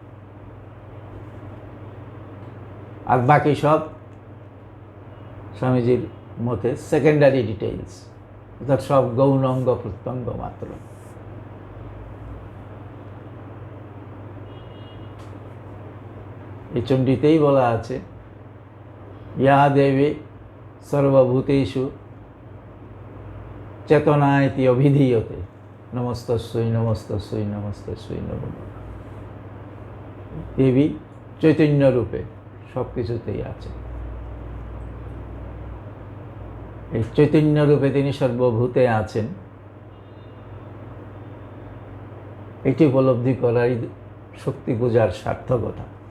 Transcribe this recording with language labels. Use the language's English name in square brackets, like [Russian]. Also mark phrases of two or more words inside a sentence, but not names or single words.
[Bangla] আর বাকি সব স্বামীজির মতে [English] secondary details, [Bangla] অর্থাৎ সব গৌণ অঙ্গ প্রত্যঙ্গ মাত্র। এই চণ্ডীতেই বলা আছে, [Sanskrit] या देवी सर्वभूतेषु चेतनायति अभिधीयते नमस्तस्यै नमस्तस्यै नमस्तस्यै नमः। [Bangla] দেবী চৈতন্য রূপে সব কিছুতেই আছে। এই চৈতন্য রূপে তিনি সর্বভূতে আছেন, এটি উপলব্ধি করাই শক্তি পূজার সার্থকতা।